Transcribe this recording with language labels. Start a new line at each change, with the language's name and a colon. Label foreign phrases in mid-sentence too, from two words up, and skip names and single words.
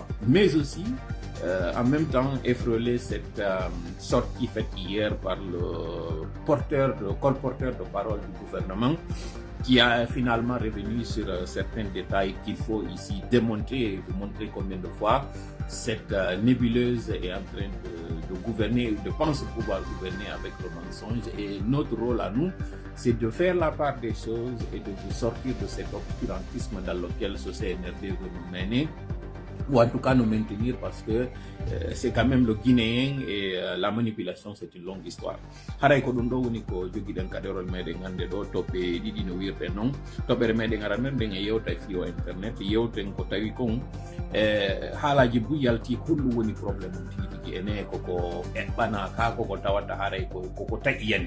French: Mais aussi, en même temps, effleurer cette sortie faite hier par le colporteur de parole du gouvernement, qui a finalement revenu sur certains détails qu'il faut ici démontrer et vous montrer combien de fois cette nébuleuse est en train de gouverner, de penser pouvoir gouverner avec le mensonge. Et notre rôle à nous, c'est de faire la part des choses et de vous sortir de cet obscurantisme dans lequel ce CNRD veut nous mener, ou en tout cas nous maintenir, parce que c'est quand même le Guinéen et la manipulation, c'est une longue histoire.
Fula: Haray ko ɗum ɗo woni ko joguiɗen kaderol meɗen hande ɗo toɓɓe ɗiɗi no wirte noon. Toɓɓere meɗen aran ɗen e yewta fiyo internet yewten ko tawi kon haalaji bu yalti holɗum woni probléme um tigi tigi ene koko eɓɓana ka koko tawata haray koko taƴiyani.